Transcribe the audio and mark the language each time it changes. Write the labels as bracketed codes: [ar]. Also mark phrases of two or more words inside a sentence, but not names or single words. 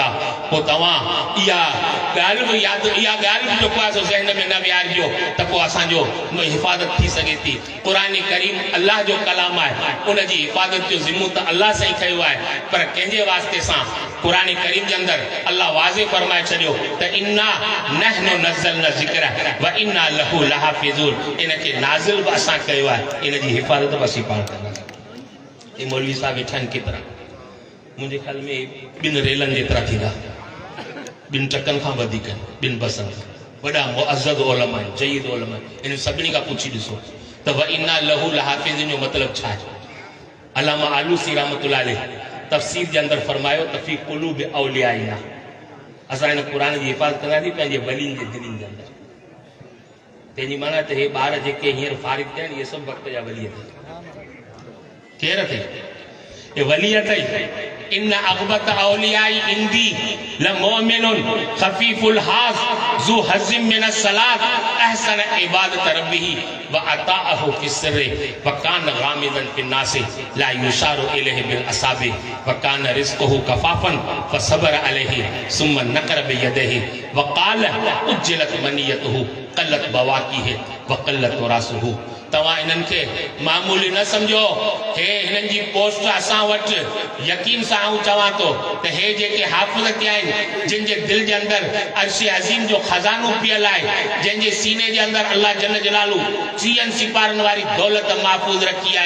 [sd] पोइ तव्हां इहा ॻाल्हि बि यादि, इहा ॻाल्हि बि जेको आहे सो ज़हन में न विहारिजो त पोइ असांजो हिफ़ाज़त थी सघे थी। क़ुरान करीम अल्लाह जो कलाम आहे, उनजी हिफ़ाज़त जो ज़िम्मो त अल्लाह सां ई खयो आहे। पर कंहिंजे वास्ते सां क़ुरान करीम जे अंदरि अल्लाह वाज़े फरमाए छॾियो त [ar] إنا نحن نزلنا الذكر وإنا له لحافظون. [sd] इनखे नाज़िल बि असां कयो आहे, इनजी हिफ़ाज़त बि असीं पाण कंदासीं। ये मौलवी साहब वेठा आहिनि केतिरा, मुंहिंजे ख़्याल में 2 रेलनि जेतिरा थींदा, 2 ट्रकनि खां वधीक, 2 बसनि खां। वॾा मुअज़्ज़ज़ उलमा आहिनि, जयीद उलमा आहिनि। इन सभिनी खां पुछी ॾिसो त [ar] وإنا له لحافظون [sd] जो मतिलबु छा आहे? अल्लामा आलूसी [ar] رحمة الله عليه [sd] तफ़सीर जे अंदरि फरमायो त [ar] في قلوب أوليائنا. [sd] असां हिन क़ुरान जी हिफ़ाज़त कंदासीं पंहिंजे वलियुनि जे दिलनि जे अंदरि। तंहिंजी माना त हे ॿार जेके हींअर फारिग थिया आहिनि, इहे सभु वक़्त जा वली अथई। केरु अथई? ये वली अथई। [ar] إن أغبط أوليائي عندي لمؤمن خفيف الحاذ ذو حظ من الصلاة أحسن عبادة ربه وأطاعه في السر وكان غامضا في الناس لا يشار إليه بالأصابع وكان رزقه كفافا فصبر عليه ثم نقر بيده وقال عجلت منيته قلت بواكيه وقل تراثه. [sd] तव्हां इन्हनि खे मामूली न सम्झो। हे हिननि जी पोस्ट असां वटि यकीन सां आऊं चवां थो त हे जेके हाफ़िज़ थिया आहिनि, जिन जे दिलि जे अंदरि अर्श अज़ीम जो ख़ज़ानो पियल आहे, जंहिंजे सीने जे अंदरि [ar] الله جل جلاله [sd] 30 सिपारनि वारी दौलत महफ़ूज़ रखी आहे।